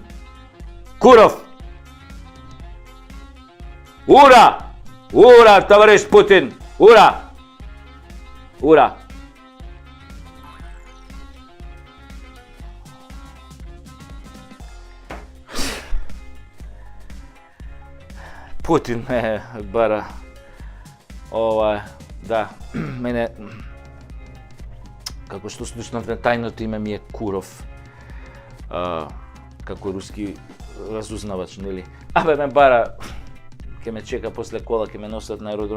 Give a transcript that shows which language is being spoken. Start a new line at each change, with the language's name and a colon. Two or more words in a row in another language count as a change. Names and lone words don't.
Macedonian: Куров. Ура! Ура, товариш Путин. Ура! Ура! Путин ме бара. Да, мене како што слушнав на тајното име ми е Куров. Како руски разузнавач, нели? Абе ме бара, ќе ме чека после кола, ќе ме носат на аеродром.